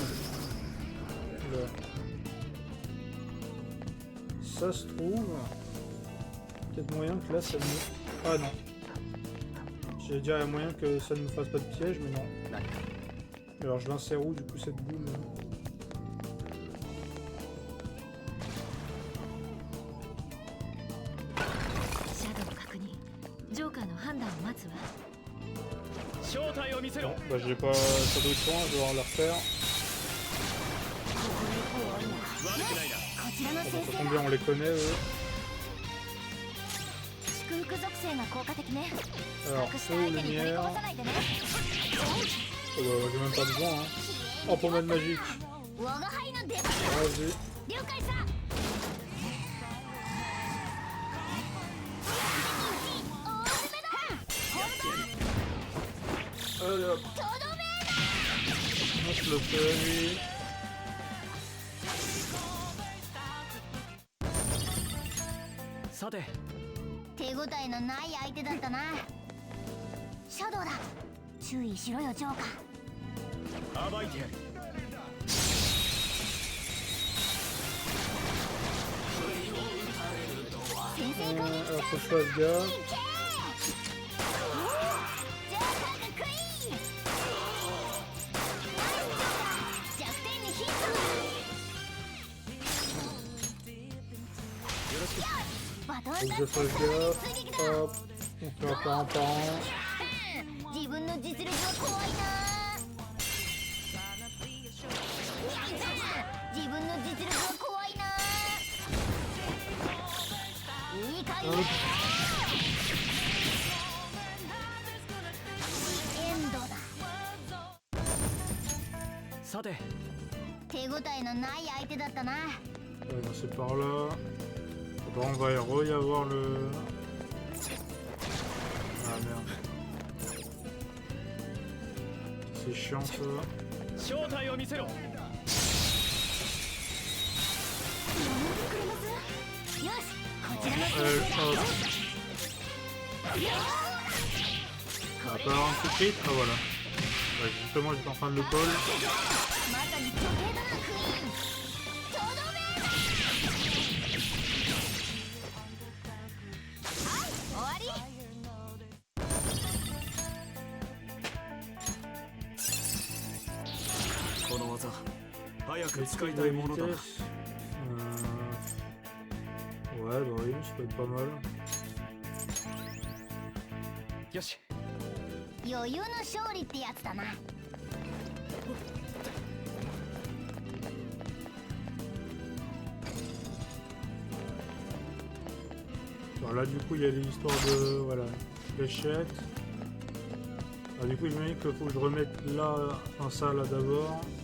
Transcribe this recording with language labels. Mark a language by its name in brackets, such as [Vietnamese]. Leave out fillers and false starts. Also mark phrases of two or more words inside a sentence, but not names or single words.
[French] Là. Ça se trouve... Peut-être moyen que là ça me... Ah non. J'allais dire il y a moyen que ça ne me fasse pas de piège mais non. Alors je l'insère où du coup cette boule là? [Japanese] 正体を見せろ [French] Non, bah j'ai pas ça d'autre point, je vais devoir la refaire. [Japanese] 悪くないなこちらの [French] Ça [Japanese] 先生 [French] tombe bien, on les connaît eux. [Japanese] 祝福属性が効果的ね [French] Alors, [Japanese] 隠した [French] feu, [Japanese] 相手に取りこ [French] lumière. [Japanese] ぼさないでね [French] Oh bah j'ai même pas besoin hein. Oh pommade magique. [Japanese] 我が輩の出番 [French] Vas-y. [Japanese] 了解さ [French] Allez hop. On se le fait lui. [Japanese] さて手応えのない相手だったなシャドウだ注意しろよジョーカ暴いてやるー先制攻撃 [French] Alors faut que je fasse gaffe. [Japanese] ジョーカーがクイーン弱点にヒットバトン [French] Faut [Japanese] タ [French] que je [Japanese] ッチ [French] fasse [Japanese] 追 [French] gaffe. [Japanese] 撃だ [French] Hop. On fait un par un par un. [Japanese] 自分の実力は怖いな自分の実力は怖いないい感じ [French] Hop. [Japanese] エンドださて手応えのない相手だったな [French] Ouais, bah, c'est par là. Bon, on va y avoir le... Ah merde. C'est chiant ça. [Japanese] 正体を見せろよしこちらの先生だ [French] Hop. On va pas avoir un coup de crit. Ah voilà. Ouais, justement j'étais en train de le call. [Japanese] まさに巨大だなクイーンとどめはい終わりこの技早く [French] Le [Japanese] 使い [French] truc [Japanese] た [French] de [Japanese] いものだな [French] vitesse. Ouais, bah oui, ça peut être pas mal. [Japanese] よし余裕の勝利ってやつだな [French] Alors là, du coup, il y a l'histoire de... Voilà, fléchette. Ah, du coup, je me dis qu'il faut que je remette là, enfin ça là d'abord.